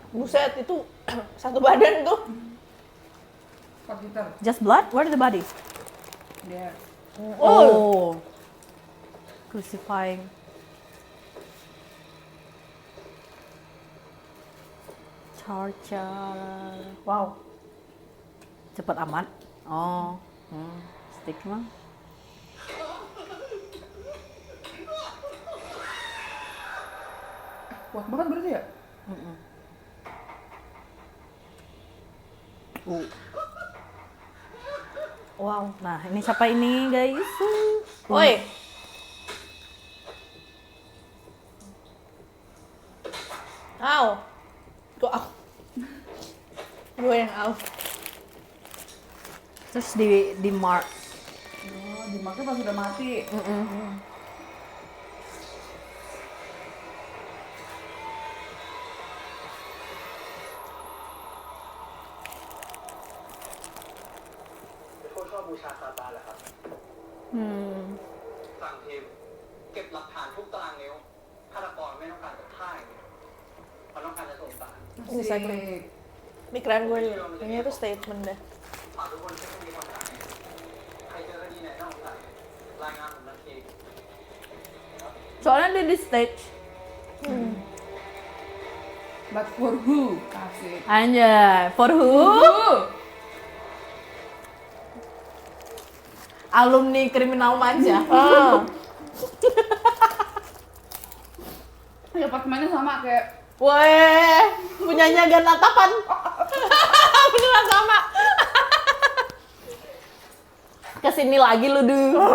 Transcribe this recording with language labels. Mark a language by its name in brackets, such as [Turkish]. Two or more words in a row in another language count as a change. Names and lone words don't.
[Indonesian] Buset, itu satu badan tuh. 4 liter. [English] Just blood? Where the body? [Indonesian] Dia. Oh. Crucifying. Torture. Wow. Cepet amat. Oh. Stigma. Kuat banget berarti ya? Wow. Nah, ini siapa ini, guys? Woi. Au. Kok au? Gue yang au. Terus di mark. Oh, dimakan pas udah mati. [Thai] เป็นคนชอบบูชาซาตานเหรอครับสั่งทีมเก็บหลักฐานทุกตารางนิ้วฆาตกรไม่ต้องการจะฆ่าอย่างเดียวเขาต้องการจะส่งสาร [Indonesian] Asik. Pikiran gue juga. Kayaknya itu statement deh. [Thai] ฝากทุกคนเช็คมีความหมายใครเจอคดีไหนน่าสงสัยรายงานผมทันที [Indonesian] Soalnya dia di stage. [English] But for who? [Indonesian] Asik. Anjay, [English] for who? [Indonesian] Alumni Criminal Minds ya? Ya apartemennya sama kayak Weh, punyanya Ganatapan. Beneran sama. Kesini lagi lu, Du.